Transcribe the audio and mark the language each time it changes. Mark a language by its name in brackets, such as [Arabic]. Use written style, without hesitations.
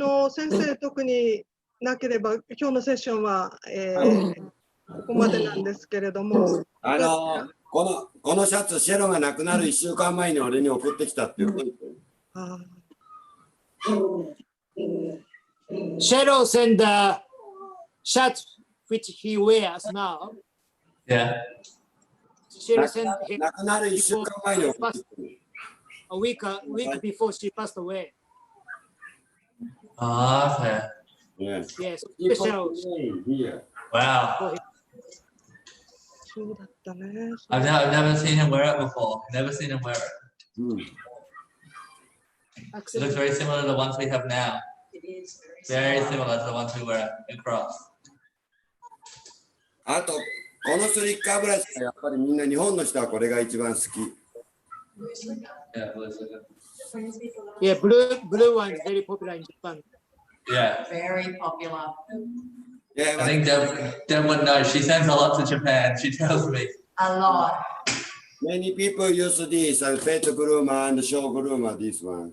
[Japanese] 先生、特になければ、今日のセッションは、ここまでなんですけれども。このシャツ、シェロが亡くなる1週間前に俺に送ってきたっていう。 [English] Cheryl sent the shirt which he wears now. Yeah. Cheryl sent him [Japanese] 亡くなる1週間前に送ってきた。 [English] a week before she passed away. Ah, okay. Yes. Yes, He put special. the name here. Wow. [Japanese] そうだったね。 [English] I've never seen him wear it before. Never seen him wear it. It looks very similar to the ones we have now. Very similar to the ones we wear across. [Japanese] あと、このスリッカーブラシはやっぱりみんな日本の人はこれが一番好き。 [English] Yeah, blue sugar. Yeah, blue one is very popular in Japan. Yeah. Very popular. Yeah, I think Deb would know. She sends a lot to Japan. She tells me. A lot. many people use this and pet groomer and show groomer this one.